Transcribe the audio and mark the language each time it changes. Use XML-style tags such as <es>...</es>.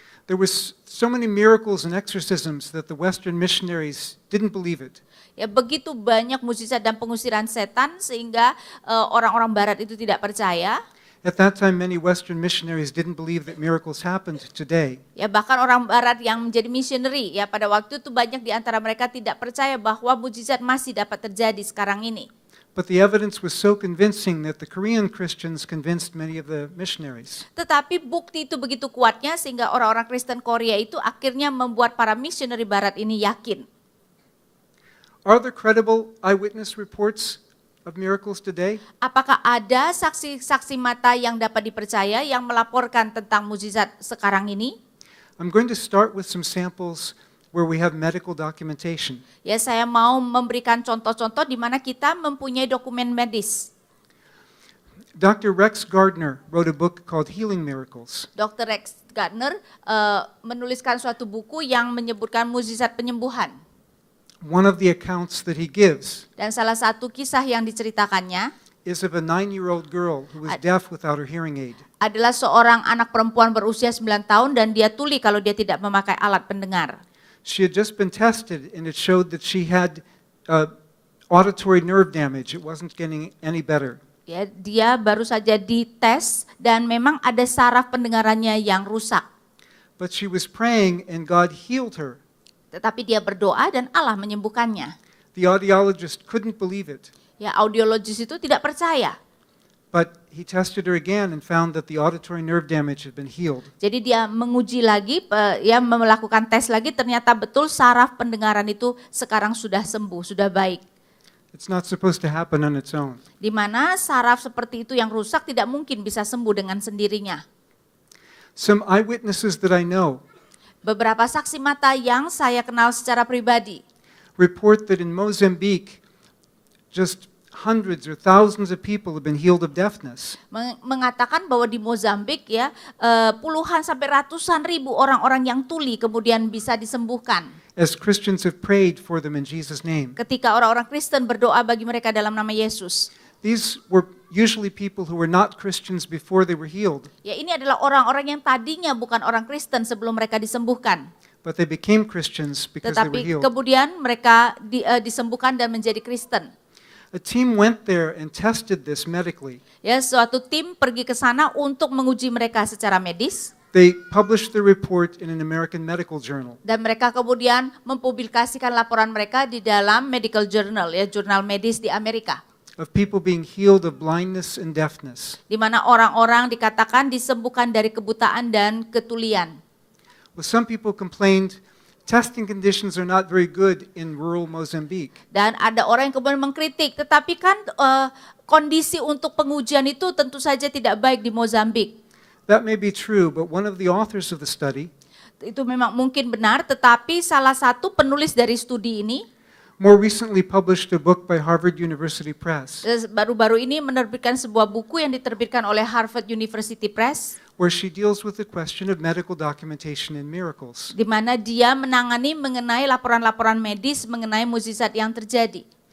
<en>There was so many miracles and exorcisms that the Western missionaries didn't believe it.</en> <id>Ya, begitu banyak mukjizat dan pengusiran setan sehingga orang-orang barat itu tidak percaya.</id> <en>At that time, many Western missionaries didn't believe that miracles happened today.</en> <id>Ya, bahkan orang barat yang menjadi missionary ya pada waktu itu banyak di antara mereka tidak percaya bahwa mukjizat masih dapat terjadi sekarang ini.</id> <en>But the evidence was so convincing that the Korean Christians convinced many of the missionaries.</en> <id>Tetapi bukti itu begitu kuatnya sehingga orang-orang Kristen Korea itu akhirnya membuat para missionary barat ini yakin.</id> <en>Are there credible eyewitness reports of miracles today?</en> <id>Apakah ada saksi-saksi mata yang dapat dipercaya yang melaporkan tentang mukjizat sekarang ini?</id> <en>I'm going to start with some samples where we have medical documentation.</en> <id>Ya, saya mau memberikan contoh-contoh di mana kita mempunyai dokumen medis.</id> <en>Dr. Rex Gardner wrote a book called Healing Miracles. Dr.</en> <id>Rex Gardner menuliskan suatu buku yang menyebutkan mukjizat penyembuhan.</id> <en>One of the accounts that he gives</en> <id>Dan salah satu kisah yang diceritakannya</id> <en>is of a 9-year-old girl who was deaf without her hearing aid.</en> <id>adalah seorang anak perempuan berusia 9 tahun dan dia tuli kalau dia tidak memakai alat pendengar.</id> <en>She had just been tested and it showed that she had auditory nerve damage. It wasn't getting any better.</en> <id>Ya, dia baru saja dites dan memang ada saraf pendengarannya yang rusak.</id> <en>But she was praying and God healed her.</en> <id>Tetapi dia berdoa dan Allah menyembuhkannya.</id> <en>The audiologist couldn't believe it,</en> <id>Ya, audiologis itu tidak percaya.</id> <en>but he tested her again and found that the auditory nerve damage had been healed.</en> <id>Jadi dia menguji lagi, ya melakukan tes lagi, ternyata betul saraf pendengaran itu sekarang sudah sembuh, sudah baik.</id> <en>It's not supposed to happen on its own.</en> <id>Di mana saraf seperti itu yang rusak tidak mungkin bisa sembuh dengan sendirinya.</id> <en>Some eyewitnesses that I know</en> <id>Beberapa saksi mata yang saya kenal secara pribadi</id> <en>report that in Mozambique, just hundreds or thousands of people have been healed of deafness.</en> <id>mengatakan bahwa di Mozambik ya puluhan sampai ratusan ribu orang-orang yang tuli kemudian bisa disembuhkan.</id> <en>As Christians have prayed for them in Jesus' name.</en> <id>Ketika orang-orang Kristen berdoa bagi mereka dalam nama Yesus.</id> <en>These were usually people who were not Christians before they were healed,</en> <id>Ya, ini adalah orang-orang yang tadinya bukan orang Kristen sebelum mereka disembuhkan.</id> <en>but they became Christians because they were</en> <id>Tetapi</id> <en>healed.</en> <id>kemudian mereka disembuhkan dan menjadi Kristen.</id> <en>A team went there and tested this medically.</en> <id>Ya, suatu tim pergi ke sana untuk menguji mereka secara medis</id> <en>They published the report in an American medical journal.</en> <id>dan mereka kemudian mempublikasikan laporan mereka di dalam medical journal, ya, jurnal medis di Amerika.</id> <en>Of people being healed of blindness and deafness.</en> <id>Di mana orang-orang dikatakan disembuhkan dari kebutaan dan ketulian.</id> <en>Well, some people complained testing conditions are not very good in rural Mozambique.</en> <id>Dan ada orang yang kemudian mengkritik, tetapi kan kondisi untuk pengujian itu tentu saja tidak baik di Mozambik.</id> <en>That may be true, but one of the authors of the study</en> <id>Itu memang mungkin benar, tetapi salah satu penulis dari studi ini</id> <en>more recently published a book by Harvard University Press</en> <id>baru-baru ini menerbitkan sebuah buku yang diterbitkan oleh Harvard University Press,</id> <en>where she deals with the question of medical documentation and miracles.</en> <id>di mana dia menangani mengenai laporan-laporan medis mengenai mukjizat yang terjadi.</id>